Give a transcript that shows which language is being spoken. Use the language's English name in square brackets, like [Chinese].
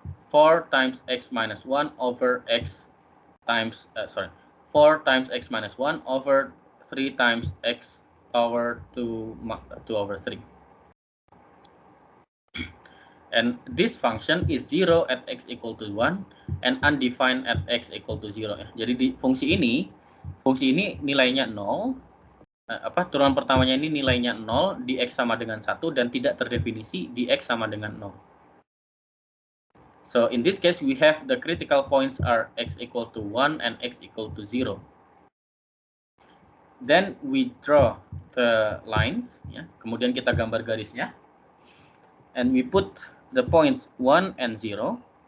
[English] 4 times x minus 1 over x times 4 times x minus 1 over 3 times x power 2 over 3. And this function is 0 at x equal to 1 and undefined at x equal to 0, ya. [Indonesian] Jadi di fungsi ini nilainya 0, turunan pertamanya ini nilainya 0, di x sama dengan 1 dan tidak terdefinisi di x sama dengan 0. [English] So in this case we have the critical points are x equal to 1 and x equal to 0. Then we draw the lines, ya. [Indonesian] Kemudian kita gambar garisnya. [English] And we put the points 1 and 0.